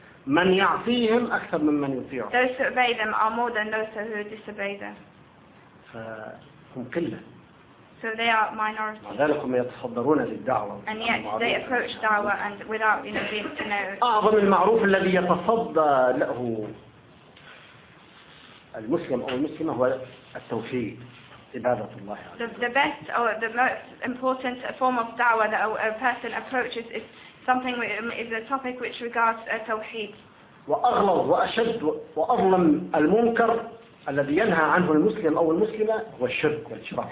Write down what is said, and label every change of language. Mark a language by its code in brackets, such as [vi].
[ar] من يعصيهم أكثر من من يطيعهم. [en] Those who obey them are more than those who disobey them. [ar] فهم كله. [en] So they are minority. [ar] ذلك هم يتصدرون للدعوة. [en] And yet they approach دعوة and without you know being to know. [ar] أعظم المعروف الذي يتصدى له المسلم أو المسلمة هو التوحيد. [en] The best or the most important form of dawah that a person approaches is something is a topic which regards tawheed. [ar] وأغلظ وأشد وأظلم المنكر الذي ينهى عنه المسلم أو المسلمة هو الشرك والشرك.